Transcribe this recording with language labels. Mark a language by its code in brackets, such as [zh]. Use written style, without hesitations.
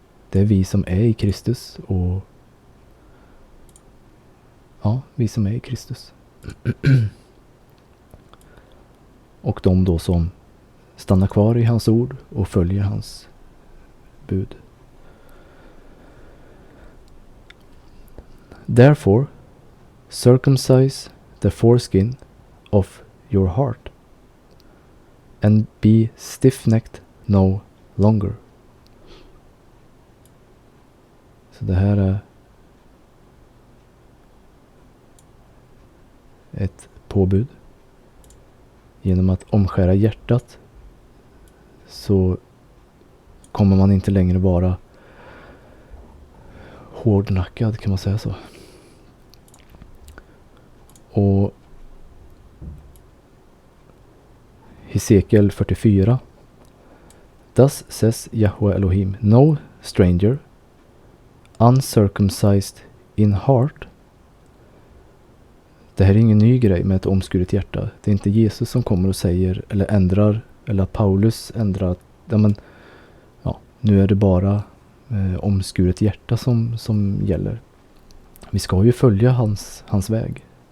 [sv] Det är vi som är i Kristus, och ja, vi som är i Kristus. Och de då som stannar kvar i hans ord och följer hans bud. [en] Therefore, circumcise the foreskin of your heart, and be stiff-necked no longer. [sv] Så det här är ett påbud. Genom att omskära hjärtat så kommer man inte längre vara hårdnackad, kan man säga så. Och Hesekiel 44. [en] Thus says Yahweh Elohim, no stranger, uncircumcised in heart. [sv] Det här är ingen ny grej med ett omskuret hjärta. Det är inte Jesus som kommer och säger eller ändrar, eller Paulus ändrar. Nu är det bara omskuret hjärta som gäller. Vi ska ju följa hans väg.